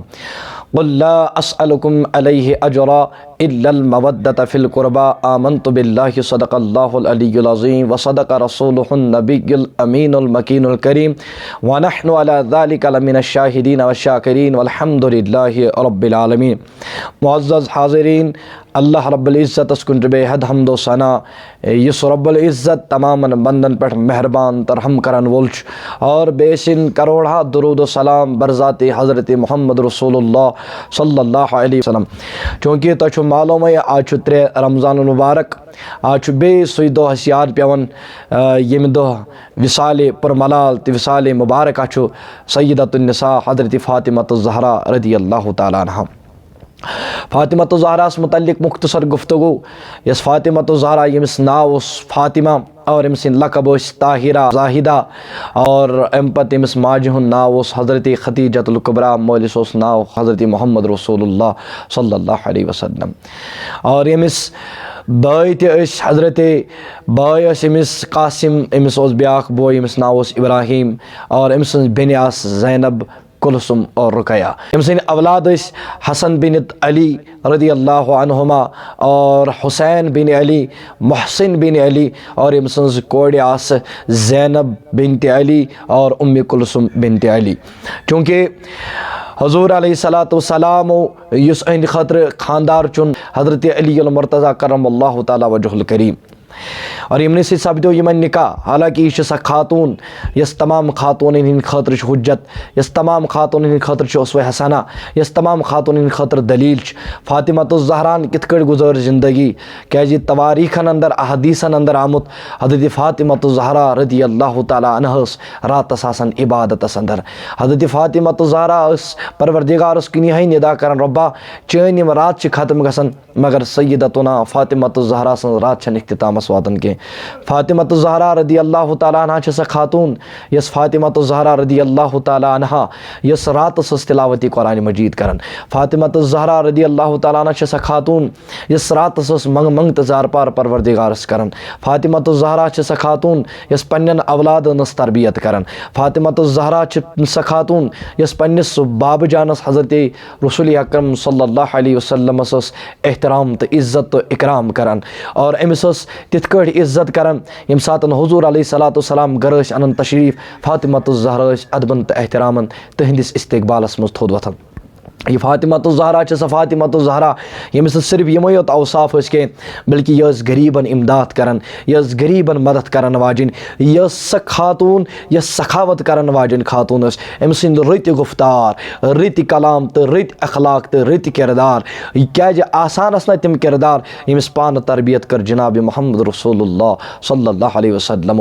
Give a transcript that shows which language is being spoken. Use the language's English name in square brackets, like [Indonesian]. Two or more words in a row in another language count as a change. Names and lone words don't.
[Arabic] قل لا أسألكم عليه أجرا إلا المودة في القربى، آمنت بالله صدق الله العلي العظيم وصدق رسوله النبي الأمين المكين الكريم ونحن على ذلك لمن الشاهدين والشاكرين والحمد لله رب العالمين. [Kashmiri] मुअज़्ज़ज़ हाज़िरीन, [Arabic] الله رب العزة [Kashmiri] अस्कुन बेहद हम्द व सना, यस [Arabic] رب العزة [Kashmiri] तमामन बंदन पर मेहरबान तरहम करन वोल और बेसिन करोड़ा दुरूद व सलाम बरज़ात हज़रत [Arabic] محمد رسول الله صلى الله عليه وسلم. [Kashmiri] चूँकि तो मालूम है आज 3 रमज़ान मुबारक, आज बे सुई दो याद पेवन यम दो विसाल पुरमलाल तो विसाल मुबारक [Arabic] سيدة النساء [Kashmiri] हज़रत फ़ातिमतुज़ ज़हरा [Arabic] رضي الله تعالى عنها. [Kashmiri] फ़ातिमतुज़ ज़हरा मुतल्लिक़ मुख्तसर गुफ्तगू। यस फ़ातिमतुज़ ज़हरा यमिस नाव उस फ़ातिमा और अम सिन लक़ब ताहिरा ज़ाहिदा और अम पत अमिस माजि हुन नाव उस हज़रत ख़दीजतुल कुबरा, मौलिस उस नाव हज़रत [Arabic] محمد رسول الله صلى الله عليه وسلم. [Kashmiri] और यमिस बाय तस हज़रत बाय अमिस कासिम, अमिस ब्याख बोय यमिस नाव इब्राहीम और अम सं बेन आस ज़ैनब, कुलसुम और रुकया। अम सं औलाद हसन बिन अली [Arabic] رضي الله عنهما [Kashmiri] और हुसैन बिन अली, मोहसिन बिन अली और अम सं कोड़ आस ज़ैनब बिनत अली और उम्मे कुलसुम बिनत अली। चूँकि हुज़ूर [Arabic] عليه الصلاة والسلام [Kashmiri] युस अहंद खतर खानदार चुन हज़रत अलीउल मुर्तज़ा [Arabic] كرم الله تعالى وجهه الكريم. [Kashmiri] और यमन से सपदो यमन निकाह, हालांकि यह सा खातून यस तमाम खातून हंद खतर हुज्जत, यस तमाम खातून हंद खतर उसवे हसना, यस तमाम खातून हंद खतर दलील। फ़ातिमतुज़ ज़हरान कित कट गुजर ज़िंदगी, क्या तवारीखन अंदर अहदीसन अंदर आमुत हज़रत फ़ातिमतुज़ ज़हरा [Arabic] رضي الله تعالى [Kashmiri] अन्हस रातस आसन इबादतस अंदर। हज़रत फ़ातिमतुज़ ज़हरा परवरदिगारस किन यही निदा करन, रब्बा चैन यम रात ख़त्म गसन मगर सय्यदतुना फ़ातिमतुज़ ज़हरा सन रात छन इख्तितामस वातन के। फ़ातिमतुज़ ज़हरा [Arabic] رضي الله تعالى عنها [Kashmiri] छ खातून यस फ़ातिमतुज़ ज़हरा [Arabic] رضي الله تعالى عنها [Kashmiri] यस रात सस तिलावती कुरान मजीद करन। फ़ातिमतुज़ ज़हरा [Arabic] رضي الله تعالى عنها [Kashmiri] छ खातून यस रात सस मंग मंग तजार पार परवरदिगारस करन। फ़ातिमतुज़ ज़हरा छ खातून यस पन्नन औलाद नस तरबियत करन। फ़ातिमतुज़ ज़हरा छ खातून यस पन्निस बाब जानस हज़रत रसूल अकरम [Arabic] صلى الله عليه وسلم [Kashmiri] सस एहतराम तो इज़्ज़त तो इकराम करन और अमिस तिथ कट इज़्ज़त करन यम सातन हुज़ूर [Arabic] عليه الصلاة والسلام [Kashmiri] गरस अनन तशरीफ फ़ातिमतुज़ ज़हरा अदबन तो एहतरामन तहंदिस इस्तकबालस मज थोद वथन। यह फ़ातिमतुज़ ज़हरा छ फ़ातिमतुज़ ज़हरा यमिस सिर्फ यमो योत औसाफ के बल्कि यस गरीबन इमदाद करन, यस गरीबन मदद करन वाजिन, यस खातून यस सखावत करन वाजिन खातून अम सिंद रत गुफ्तार, रत कलाम तो रत अखलाक तो रत किरदार, क्या आसान न तम किरदार यमिस पान तरबियत कर जनाब [Arabic] محمد رسول الله صلى الله عليه وسلم.